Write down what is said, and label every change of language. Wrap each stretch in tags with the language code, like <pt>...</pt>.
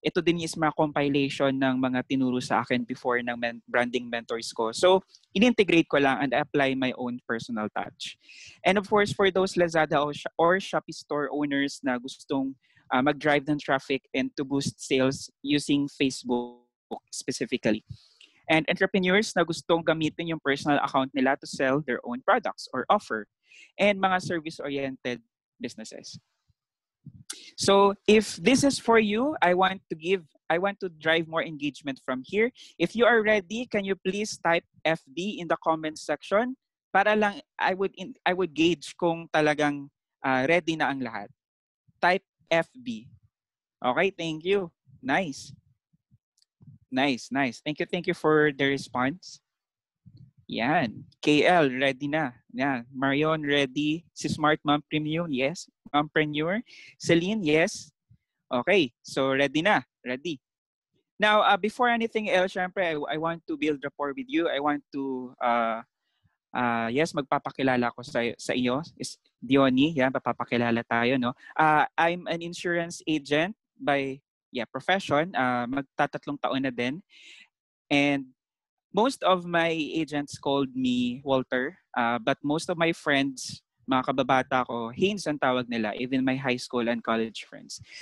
<tl>Ito din is mga compilation ng mga tinuro sa akin before ng branding mentors ko.</tl> <en>So,</en> <tl>in-integrate ko lang</tl> <en>and apply my own personal touch. And of course, for those Lazada or Shopee store owners</en> <tl>na gustong mag-drive ng</tl> <en>traffic and to boost sales using Facebook specifically. And entrepreneurs</en> <tl>na gustong gamitin yung</tl> <en>personal account</en> <tl>nila</tl> <en>to sell their own products or offer. And mga service-oriented businesses. So if this is for you, I want to drive more engagement from here. If you are ready, can you please type FB in the comment section</en> <tl>para lang</tl> <en>I would gauge</en> <tl>kung talagang</tl> <en>ready</en> <tl>na ang lahat.</tl> <en>Type FB. Okay, thank you. Nice. Thank you for the response. Yan. KL, ready na. Yan. Marion, ready. Si Smart Mom Premium, yes. Mompreneur. Celine, yes. Okay. So, ready na. Ready. Now, before anything else, syempre, I want to build rapport with you. I want to, yes,</en> <tl>magpapakilala ko sa iyo. Is Diony, yan, papapakilala tayo, no?</tl> <en>I'm an insurance agent by profession.</en> <tl>Magtatatlong taon na din.</tl> <en>And most of my agents called me Walter, but most of my friends,</en> <tl>mga kababata ko,</tl> <en>Haynes</en> <tl>ang tawag nila,</tl> <en>even my high school and college friends.</en>